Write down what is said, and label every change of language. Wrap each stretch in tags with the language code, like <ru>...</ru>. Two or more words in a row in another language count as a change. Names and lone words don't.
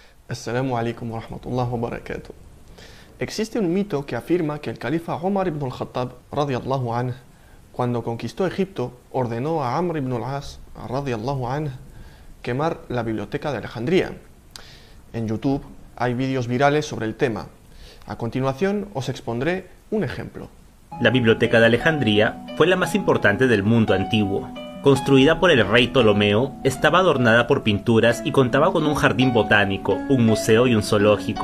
<ar>السلام عليكم ورحمة الله وبركاته.</ar> <es>Existe un mito que afirma que el califa Omar ibn al-Khattab,</es> <ar>رضي الله عنه,</ar> <es>cuando conquistó Egipto, ordenó a Amr ibn al-As,</es> <ar>رضي الله عنه,</ar> <es>quemar la biblioteca de Alejandría. En YouTube hay vídeos virales sobre el tema. A continuación os expondré un ejemplo. La biblioteca de Alejandría fue la más importante del mundo antiguo. Construida por el rey Ptolomeo, estaba adornada por pinturas y contaba con un jardín botánico, un museo y un zoológico.</es>